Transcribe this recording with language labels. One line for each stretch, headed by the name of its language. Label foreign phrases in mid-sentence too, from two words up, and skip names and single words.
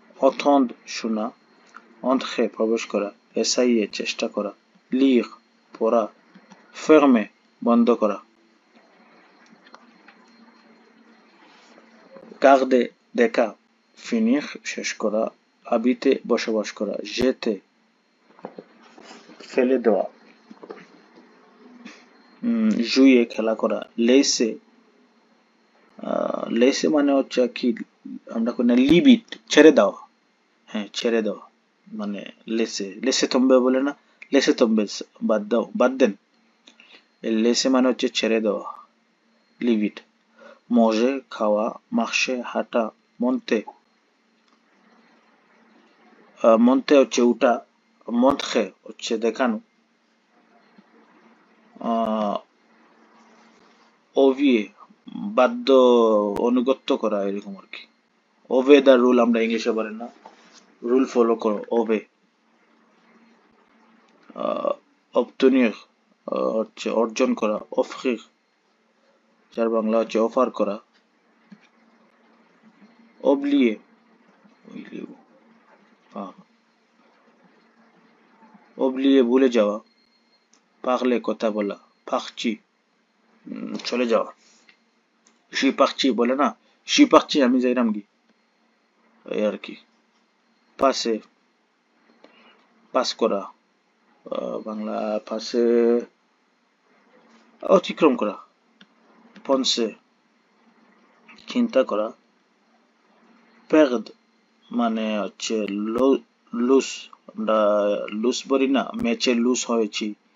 Bangla: entendre শোনা, entrer প্রবেশ করা, essayer চেষ্টা করা, lire পড়া, fermer বন্ধ করা, garder দেখা, finir শেষ করা, habiter বসবাস করা, jeter ফেলে দেওয়া, jouer খেলা করা,
French: laisser laisser
Bangla: মানে হচ্ছে কি আমরা কোন
English: leave it
Bangla: ছেড়ে দেওয়া, হ্যাঁ ছেড়ে দেওয়া মানে
French: laisser tomber
Bangla: বলে না,
French: laisser tomber
Bangla: বাদ দাও বাদ দেন, laisser মানে হচ্ছে ছেড়ে দেওয়া,
English: leave it,
Bangla: manger খাওয়া, marcher হাঁটা, monter monter হচ্ছে উঠা, montrer হচ্ছে দেখানো, obvier বাধ্য অনুগত্য করা এরকম আর কি,
English: obey the rule
Bangla: আমরা ইংলিশে বলেন না, রুল ফলো করো obey, obtenir হচ্ছে অর্জন করা, offrir যার বাংলা হচ্ছে অফার করা,
French: oublier oublier
Bangla: ভুলে যাওয়া, parler কথা বলা, partir চলে যাওয়া,
French: je suis parti
Bangla: বলে না,
French: je suis parti
Bangla: আমি যাইরাম কি এই আর কি, passer পাস করা, বাংলা পাশে অতিক্রম করা, penser চিন্তা করা, perdre মানে হচ্ছে লুজ, আমরা লুজ বলি না, ম্যাচে লুজ হয়েছি,